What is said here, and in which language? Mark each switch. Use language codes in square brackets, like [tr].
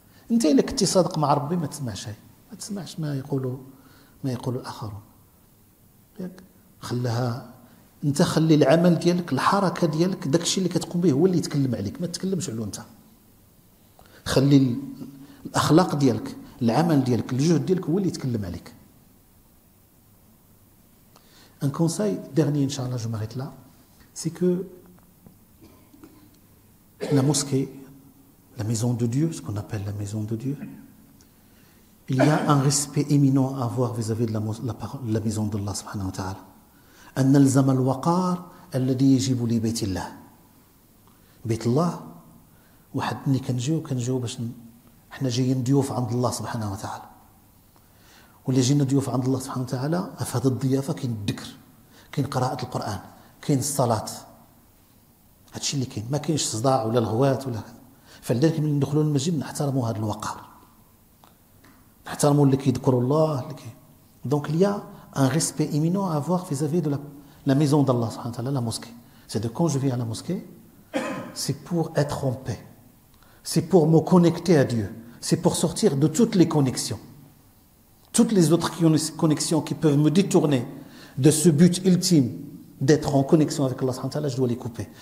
[ar] أنت إلا كنتي صادق مع ربي ما تسمعش شيء، ما تسمعش ما يقول الآخرون. ياك خلها انت، خلي العمل ديالك، الحركه ديالك، داكشي اللي كتقوم به هو اللي يتكلم عليك، ما تتكلمش عليه انت. خلي الاخلاق ديالك، العمل ديالك، الجهد ديالك هو اللي يتكلم عليك. [fr] ان كونساي dernier inchallah je m'arrête là, c'est que la mosquée, la maison de Dieu, ce qu'on appelle la maison de Dieu, il y a un respect éminent à avoir vis-à-vis de la maison d'Allah subhanahu wa ta'ala. [ar] أن نلزم الوقار الذي يجب لبيت الله. بيت الله واحد ملي كنجيو باش حنا جايين ضيوف عند الله سبحانه وتعالى، واللي جينا ضيوف عند الله سبحانه وتعالى في هذه الضيافة كاين الذكر، كاين قراءة القرآن، كاين الصلاة، هادشي اللي كاين، ما كاينش صداع ولا الغوات ولا هذا. فلذلك ملي ندخلوا للمسجد نحترموا هذا الوقار، نحترموا اللي كيذكروا الله اللي كاين. [fr] دونك ليا un respect éminent à avoir vis-à-vis de la maison d'Allah, la mosquée. C'est de quand je viens à la mosquée, c'est pour être en paix, c'est pour me connecter à Dieu, c'est pour sortir de toutes les connexions. Toutes les autres connexions qui peuvent me détourner de ce but ultime d'être en connexion avec Allah, je dois les couper.